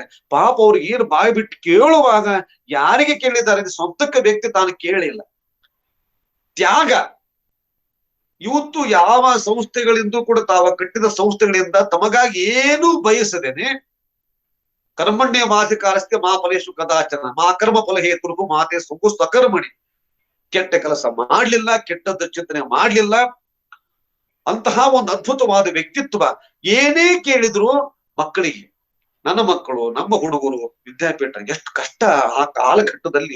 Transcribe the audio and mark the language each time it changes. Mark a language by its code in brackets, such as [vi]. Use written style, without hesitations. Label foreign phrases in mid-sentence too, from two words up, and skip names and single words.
[kn] ಪಾಪ ಅವ್ರಿಗೆ ಏನು ಬಾಯಿ ಬಿಟ್ಟು ಕೇಳುವಾಗ ಯಾರಿಗೆ ಕೇಳಿದ್ದಾರೆ? ಸ್ವಂತಕ್ಕೆ ವ್ಯಕ್ತಿ ತಾನು ಕೇಳಿಲ್ಲ. ತ್ಯಾಗ. ಇವತ್ತು ಯಾವ ಸಂಸ್ಥೆಗಳಿಂದ ಕೂಡ ತಾವ ಕಟ್ಟಿದ ಸಂಸ್ಥೆಗಳಿಂದ ತಮಗಾಗಿ ಏನೂ ಬಯಸದೇನೆ [sa] ಕರ್ಮಣ್ಯ ಮಾಧಿಕಾರಸ್ತೆ ಮಾ ಫಲೇಶು ಕದಾಚನ ಮಾ ಕರ್ಮ ಫಲ ಹೇತುರ್ಗು ಮಾತೆ ಸುಖು ಸ್ವಕರ್ಮಣಿ. [kn] ಕೆಟ್ಟ ಕೆಲಸ ಮಾಡ್ಲಿಲ್ಲ, ಕೆಟ್ಟದ ಚಿಂತನೆ ಮಾಡ್ಲಿಲ್ಲ. ಅಂತಹ ಒಂದು ಅದ್ಭುತವಾದ ವ್ಯಕ್ತಿತ್ವ. ಏನೇ ಕೇಳಿದ್ರು ಮಕ್ಕಳಿಗೆ, ನನ್ನ ಮಕ್ಕಳು, ನಮ್ಮ ಹುಡುಗರು ವಿದ್ಯಾಪೀಠ, ಎಷ್ಟು ಕಷ್ಟ ಆ ಕಾಲಘಟ್ಟದಲ್ಲಿ.